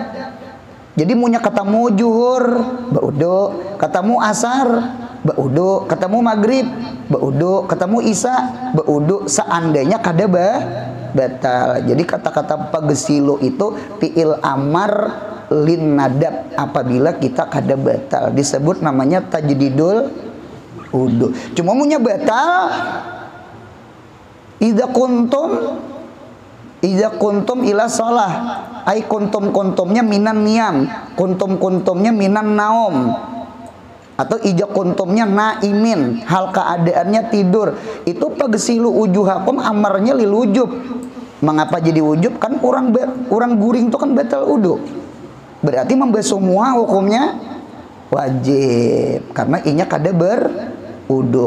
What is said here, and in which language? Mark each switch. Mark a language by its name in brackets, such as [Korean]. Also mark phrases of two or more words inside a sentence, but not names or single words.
[Banjar] Jadi munya ketemu juhur baudo, ketemu asar baudo, ketemu maghrib baudo, ketemu isya baudo, seandainya kada batal. Jadi kata-kata pagsilu itu [Arabic] فعل أمر للندب, [Banjar] apabila kita kada batal disebut namanya [Arabic] تجديد الوضوء. [Banjar] Cuma munya batal [Arabic] إذا كنتم إلى الصلاة، أي كنتم من النيام، كنتم من النوم, atau إذا كنتم نائمين, [Banjar] hal keadaannya tidur. Itu [Arabic] فاغسلوا وجوهكم [Banjar] amarnya [Arabic] للوجوب. [Banjar] Mengapa jadi wujub? Kan orang guring itu kan batal wudu. Berarti membasuh semua hukumnya wajib, karena inya kada berudu.